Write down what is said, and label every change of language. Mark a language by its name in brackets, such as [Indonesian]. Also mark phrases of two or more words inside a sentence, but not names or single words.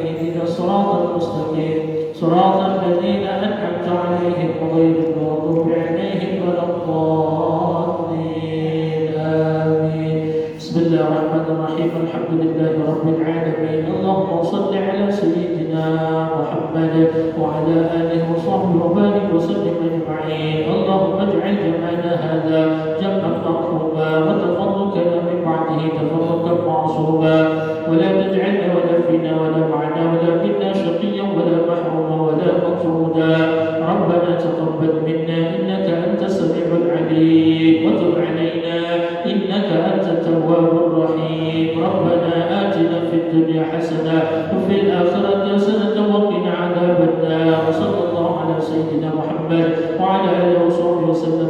[Arabic] اهدنا الصراط المستقيم. صراط الذين أنعمت عليهم غير المغضوب عليهم ولا الضالين. Amin. بسم الله الرحمن الرحيم. الحمد لله رب العالمين. اللهم صل على سيدنا محمد وعلى آله وصحبه وبارك وسلم أجمعين. اللهم اجعل جمعنا هذا جمعا مرحوبا وتفرقنا من بعده تفرقا معصوما ولا تجعلنا ولا فينا ولا معنا ولا منا شقيا ولا محروما ولا مقصودا. ربنا تقبل منا إنك أنت السميع العليم وتب علينا إنك أنت التواب الرحيم. ربنا آتنا في الدنيا حسنة وفي الآخرة حسنة وقنا عذاب النار. صلى الله على سيدنا محمد وعلى آله وصحبه وسلم.